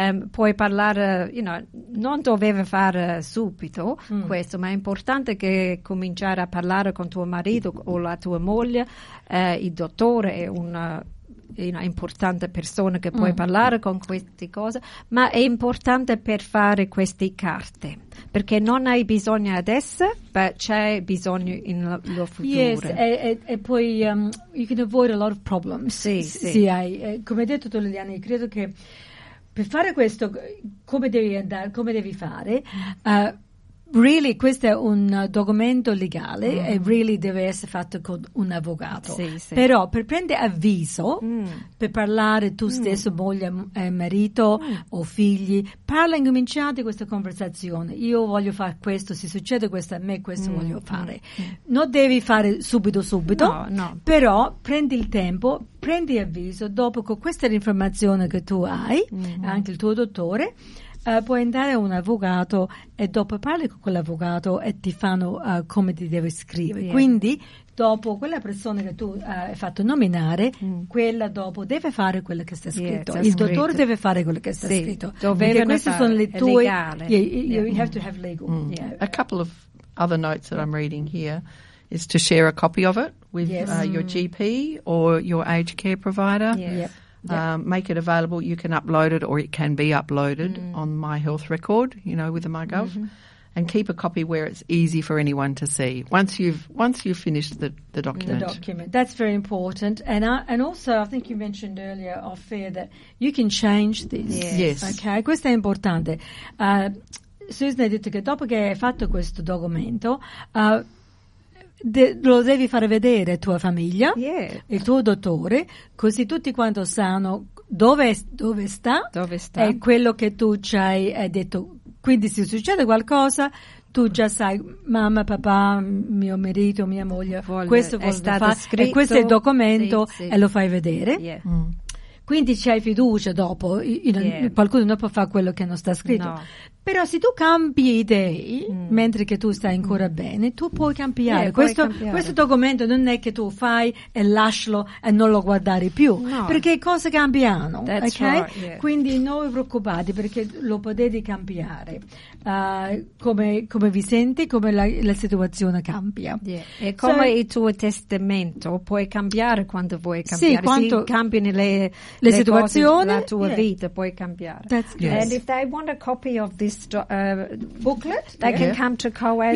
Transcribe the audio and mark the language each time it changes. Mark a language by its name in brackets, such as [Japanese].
[Italian] Puoi parlare, non doveva fare subito questo, ma è importante che cominciare a parlare con tuo marito o la tua moglie, il dottore è una importante persona che puoi parlare con queste cose, ma è importante per fare queste carte, perché non hai bisogno adesso, ma c'è bisogno nello futuro. [English] Yes, [Italian] e poi [English] you can avoid a lot of problems. [Italian] Sì, hai, come hai detto tu, Liliana, io credo che per fare questo, come devi andare, come devi fare, really, questo è un documento legale e really deve essere fatto con un avvocato. Sì. Però per prendere avviso, per parlare tu stesso, moglie, marito o figli, parla e cominciate questa conversazione. Io voglio fare questo, se succede questo a me, questo voglio fare. Non devi fare subito, no. Però prendi il tempo, prendi avviso, dopo con questa informazione che tu hai, anche il tuo dottore, puoi andare a un avvocato e dopo parli con quell'avvocato e ti fanno come ti devi scrivere. Quindi dopo quella persona che tu hai fatto nominare, quella dopo deve fare quello che sta scritto. [English] Yes, [Italian] il dottore deve fare quello che sta scritto. Perché queste sono le tue... [English] You have to have legal. A couple of other notes that I'm reading here is to share a copy of it with your GP or your aged care provider. Make it available. You can upload it or it can be uploaded on My Health Record, with the MyGov. and keep a copy where it's easy for anyone to see once you've finished the document. The document. That's very important. And also, I think you mentioned earlier, off air, that you can change this. Yes. [Italian] Okay. Questo è importante. Susan ha detto che dopo che hai fatto questo documento, lo devi fare vedere tua famiglia, [English] yeah, [Italian] il tuo dottore, così tutti quanto sanno dove sta. È quello che tu ci hai detto. Quindi se succede qualcosa, tu già sai, mamma, papà, mio marito, mia moglie, questo è stato scritto, e questo è il documento, sì. E lo fai vedere. [English] Yeah. Mm. [Italian] Quindi c'hai fiducia dopo, qualcuno non può fare quello che non sta scritto. No. Però se tu cambi idee, mentre che tu stai ancora bene, tu puoi cambiare. Questo documento non è che tu fai e lascialo e non lo guardare più, no. Perché cose cambiano, [English] that's ok? Right, yeah. [Italian] Quindi non vi preoccupate, perché lo potete cambiare, come vi senti, come la situazione cambia. Yeah. E come il tuo testamento, puoi cambiare quando vuoi cambiare. Sì, quando cambi le situazioni, la tua vita, puoi cambiare. [English] That's good. And if they want a copy of this booklet, they can come to Co-Ed.